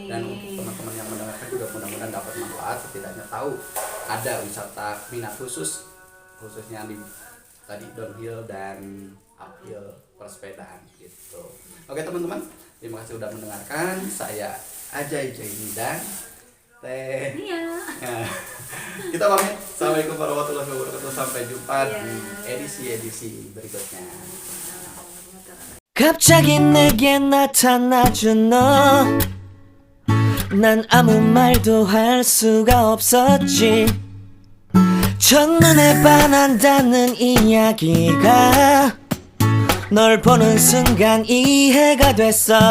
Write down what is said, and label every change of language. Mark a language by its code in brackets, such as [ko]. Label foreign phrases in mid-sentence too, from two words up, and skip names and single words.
[id] Dan untuk teman-teman yang mendengarkan juga mudah-mudahan dapat manfaat, setidaknya tahu ada wisata minat khususnya di tadi downhill dan uphill persepedaan gitu. Oke teman-teman, terima kasih sudah mendengarkan. Saya Ajay Jaini dan Teh Nia. Kita pamit. [ar] السلام عليكم ورحمة الله وبركاته. [id] Sampai jumpa di edisi berikutnya. [ko] 갑자기 내게 나타나준 너, 난 아무 말도 할 수가 없었지. 첫눈에 반한다는 이야기가 널 보는 순간 이해가 됐어.